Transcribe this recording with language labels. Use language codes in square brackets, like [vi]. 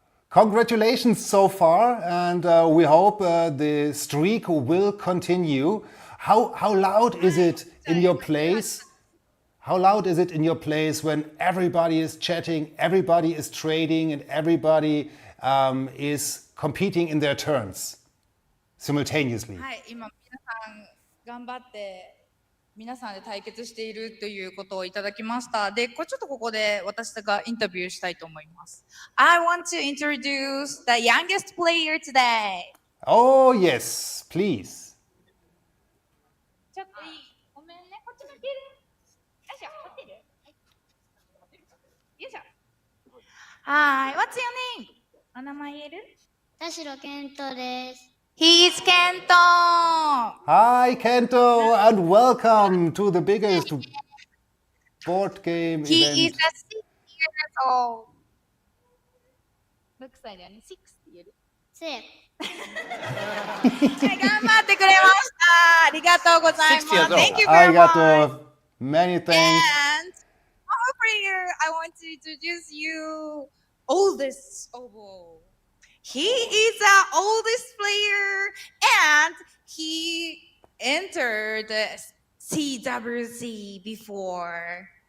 [en] Congratulations so far, and we hope the streak will continue. How loud is it in your place? How loud is it in your place when everybody is chatting, everybody is trading, and everybody is competing in their turns simultaneously? [ja] はい、今皆さん頑張って皆さんで対決しているということをいただきました。で、ちょっとここで私がインタビューしたいと思います。 [en] I want to introduce the youngest player today. Oh, yes, please. [ja] ちょっといい？ごめんね、こっち向ける？よいしょ、ホテル？よいしょ。 [en] Hi, what's your name? [ja] お名前言える？田代健人です。 [en] He's Kento! Hi, Kento, and welcome to the biggest board game event. He is 6 years old. [ja] 6歳だよね。6って言える？ 6。頑張ってくれました。ありがとうございます。 [en] Thank you very much. Arigato. Many thanks. And over here, I want to introduce you oldest oboe. He is the oldest player, and he entered CWC before.